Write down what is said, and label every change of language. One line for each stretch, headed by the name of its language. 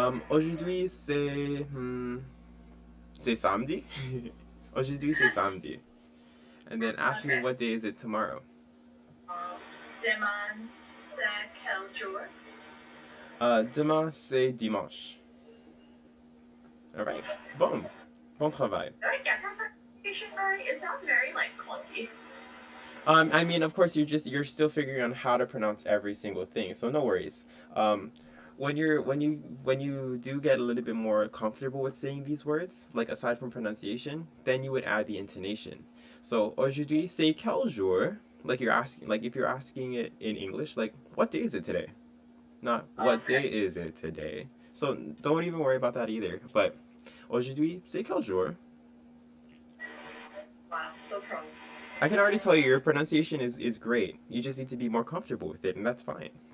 French: Aujourd'hui, c'est samedi. Aujourd'hui, c'est samedi.
English: And then ask me what day is it tomorrow?
French: Demain, c'est quel jour? Demain, c'est dimanche.
English: Alright,
French: bon travail.
English: Did I get that pronunciation right? It sounds very, like, clunky. I mean, of course, you're still figuring out how to pronounce every single thing, so no worries. When you do get a little bit more comfortable with saying these words, like aside from pronunciation, then you would add the intonation.
French: So aujourd'hui c'est quel jour?
English: Like if you're asking it in English, like what day is it today? Not what day is it today. So don't even worry about that either.
French: But aujourd'hui c'est quel jour?
English: Wow, so pro. I can already tell you your pronunciation is great. You just need to be more comfortable with it, and that's fine.